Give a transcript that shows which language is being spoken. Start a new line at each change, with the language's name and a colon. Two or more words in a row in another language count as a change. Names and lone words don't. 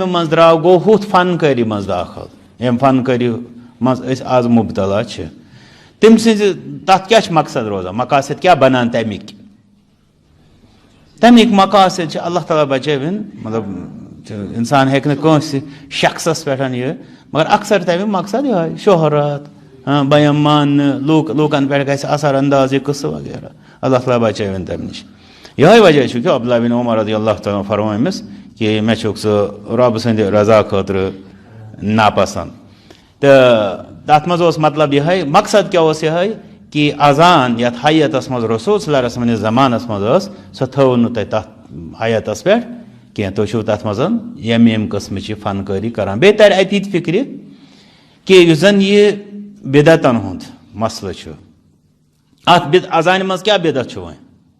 Kashmiri: منٛز درٛاو گوٚو ہُتھ فنکٲری منٛز داخل ییٚمہِ فنکٲری منٛز أسۍ آز مُبتلا چھِ تٔمۍ سٕنٛزِ تتھ کیٛاہ چھُ مقصد روزان مقاصد کیٛاہ بنان تمیِکۍ تمیِکۍ مقاصد چھِ اللہ تعالیٰ بچٲوِن مطلب اِنسان ہیٚکہِ نہٕ کٲنٛسہِ شخصس پٮ۪ٹھ یہِ مگر اکثر تمیُک مقصد یِہوے شہرات بہٕ یِمہٕ ماننہٕ لوٗکن پٮ۪ٹھ گژھِ اثر انداز یہِ قصہٕ وغیرہ اللہ تعالیٰ بچٲوِن تمہِ نِش یِہوے وجہ چھُ کہِ عبداللہ بن عمر
Arabic: رضی اللہ تعالیٰ
Kashmiri: فرمو أمِس کہِ مےٚ چھُکھ ژٕ رۄبہٕ سٕنٛدِ رضا خٲطرٕ ناپسنٛد تہٕ تتھ منٛز اوس مطلب یِہوے مقصد کیٛاہ اوس یِہوے کہِ اذان یتھ حیتس منٛز رسول
Arabic: صلی اللہ علیہ وسلم
Kashmiri: زمانس منٛز ٲس سۄ تھٲو نہٕ تۄہہِ تتھ حیتس پٮ۪ٹھ کینٛہہ تُہۍ چھِو تتھ منٛز ییٚمہِ قٕسمٕچ یہِ فنکٲری کران بیٚیہِ ترِ اتی تہِ فکرِ کہِ یُس زن یہِ بدعتن ہُنٛد مسلہٕ چھُ اتھ اذانہِ منٛز کیٛاہ بدعت چھُ وۄنۍ